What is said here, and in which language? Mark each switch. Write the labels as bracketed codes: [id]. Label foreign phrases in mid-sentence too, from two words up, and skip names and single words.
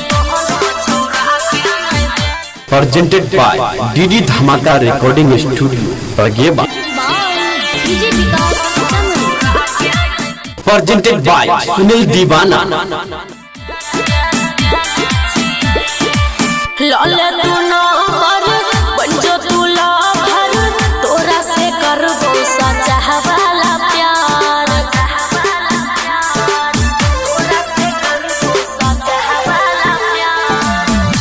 [en] Presented by DD Dhamaka Recording Studio, Prageba. Presented by Sunil Divana. [bho] लाले तू ना पर बंजो तू लाभर, तोरा से करबो सच्चा वाला प्यार, तोरा से करबो सच्चा वाला प्यार।